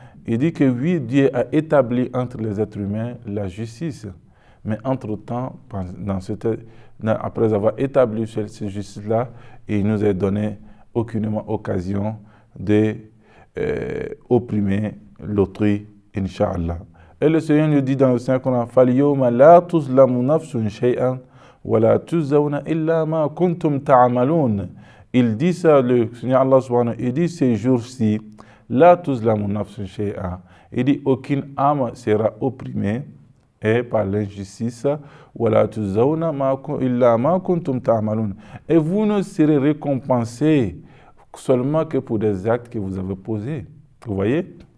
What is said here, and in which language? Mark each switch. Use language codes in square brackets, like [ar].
[fr] Il dit que oui, Dieu a établi entre les êtres humains la justice. Mais entre-temps, après avoir établi cette justice-là, il nous a donné aucunement occasion d'opprimer l'autrui, Inch'Allah. Et le Seigneur nous dit dans le Saint-Coran, [ar] فَالْيَوْمَ لَا تُظْلَمُ نَفْسٌ شَيْئًا وَلَا تُجْزَوْنَ إِلَّا مَا كُنْتُمْ تَعْمَلُونَ. [fr] Il dit ça, le Seigneur Allah subhanahu, il dit ces jours-ci, [ar] لَا تُظْلَمُ نَفْسٌ شَيْئًا. [fr] Il dit aucune âme sera opprimée et par l'injustice, [ar] وَلَا تُجْزَوْنَ إِلَّا مَا كُنْتُمْ تَعْمَلُونَ. [fr] Et vous ne serez récompensés seulement que pour des actes que vous avez posés. Vous voyez?